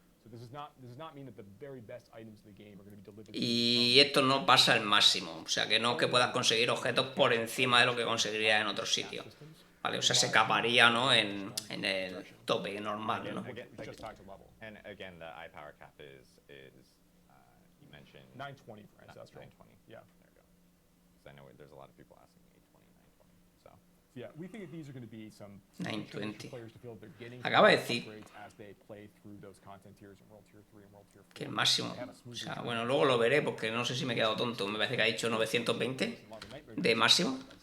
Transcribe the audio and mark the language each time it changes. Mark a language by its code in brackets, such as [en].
[en] But this does not mean that the very best items in the game are going to be delivered. [es] Y esto no pasa al máximo, o sea que no que puedas conseguir objetos por encima de lo que conseguirías en otro sitio. Vale, o sea, se caparía, ¿no? en el tope normal, ¿no? [en] And again, the eye power cap is you mentioned 920 for Ancestral. 920. Yeah. There you go. Because I know there's a lot of people asking 820, 920. So. Yeah, we think that these are going to be some 920. players to feel they're getting [es] Acaba de decir [en] upgrades as they play through those content tiers in World Tier 3 and World Tier 4. [es] que el máximo, o sea, bueno, luego lo veré porque no sé si me he quedado tonto, me parece que ha dicho 920 de máximo.